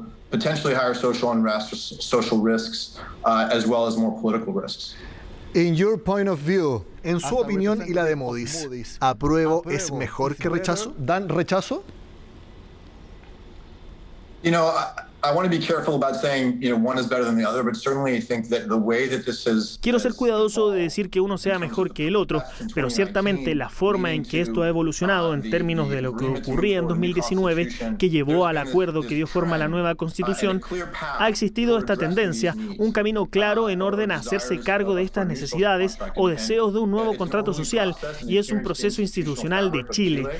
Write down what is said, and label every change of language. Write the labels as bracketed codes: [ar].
[en] Potentially higher social unrest, social risks, as well as more political risks. In your point of view, [es] en su opinión y la de Moody's, ¿apruebo es mejor que rechazo? ¿Dan rechazo? [en] I want to be careful about saying, one is better than the other, but certainly I think that the way that this is... [es] Quiero ser cuidadoso de decir que uno sea mejor que el otro, pero ciertamente la forma en que esto ha evolucionado en términos de lo que ocurría en 2019, que llevó al acuerdo que dio forma a la nueva Constitución, ha existido esta tendencia, un camino claro en orden a hacerse cargo de estas necesidades o deseos de un nuevo contrato social, y es un proceso institucional de Chile.